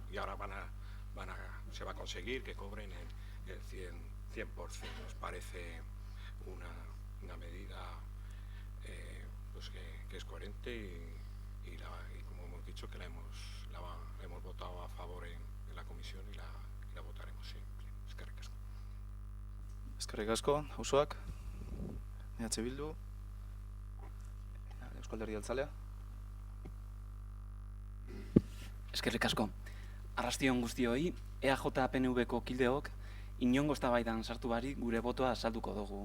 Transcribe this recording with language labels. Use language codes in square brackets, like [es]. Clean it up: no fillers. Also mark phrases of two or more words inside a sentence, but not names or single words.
[es] Y ahora se va a conseguir que cobren el 100%. Nos parece una medida pues que es coherente y como hemos dicho, que la hemos votado a favor en la comisión y la votaremos siempre. [eu] Eskerrik asko. Eskerrik asko, Auzoak, EH Bildu, Eusko Alderdi Jeltzalea. Eskerrik asko. Arrastion guztioi, EAJ-PNV-ko kideok inongo eztabaidan sartu barik gure botoa azalduko dugu.